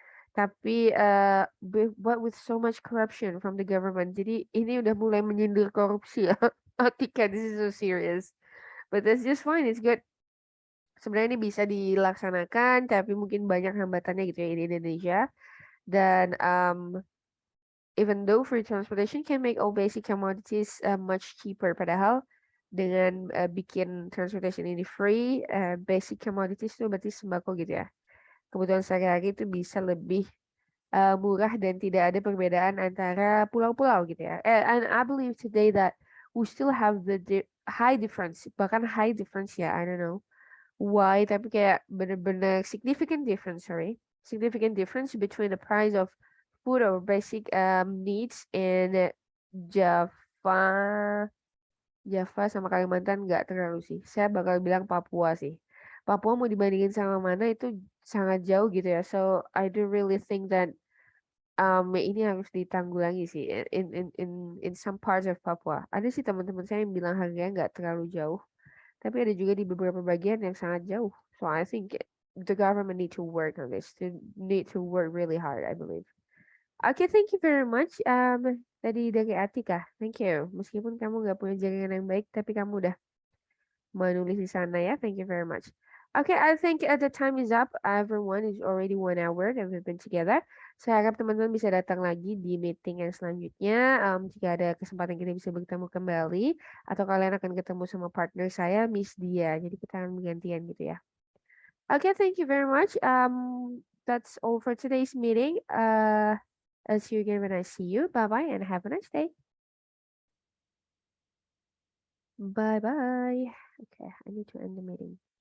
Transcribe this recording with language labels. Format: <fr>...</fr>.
<id>Tapi</id> <en>but with so much corruption from the government.</en> <id>Jadi ini udah mulai menyindir korupsi ya.</id> <en>Atika, this is so serious. But that's just fine, it's good.</en> <id>Sebenarnya ini bisa dilaksanakan, tapi mungkin banyak hambatannya gitu ya di Indonesia.</id> <en>Dan even though free transportation can make all basic commodities much cheaper,</en> <id>padahal dengan bikin</id> <en>transportation ini free, basic commodities</en> <id>itu berarti sembako gitu ya. Kebutuhan sehari-hari itu bisa lebih murah dan tidak ada perbedaan antara pulau-pulau gitu ya.</id> <en>And I believe today that we still have the high difference, bahkan high difference ya, I don't know why,</en> <id>tapi kayak bener-bener</id> <en>significant difference between the price of food or basic needs in Java</en> <id>sama Kalimantan nggak terlalu sih. Saya bakal bilang Papua sih. Papua mau dibandingin sama mana itu sangat jauh gitu ya.</id> <en>So I do really think that</en> <id>ini harus ditanggulangi sih</id> <en>in some parts of Papua.</en> <id>Ada sih teman-teman saya yang bilang harganya nggak terlalu jauh, tapi ada juga di beberapa bagian yang sangat jauh.</id> <en>So I think the government need to work on this, need to work really hard, I believe. Okay, thank you very much.</en> <id>Tadi dari Atika,</id> <en>thank you.</en> <id>Meskipun kamu nggak punya jaringan yang baik, tapi kamu udah menulis di sana ya.</id> <en>Thank you very much. Okay, I think the time is up. Everyone is already 1 hour that we've been together.</en> <id>Saya harap teman-teman bisa datang lagi di meeting yang selanjutnya. Jika ada kesempatan kita bisa bertemu kembali, atau kalian akan ketemu sama partner saya, Miss Dia. Jadi kita akan bergantian gitu ya.</id> <en>Okay, thank you very much. That's all for today's meeting. I'll see you again when I see you. Bye-bye and have a nice day. Bye-bye. Okay, I need to end the meeting.</en>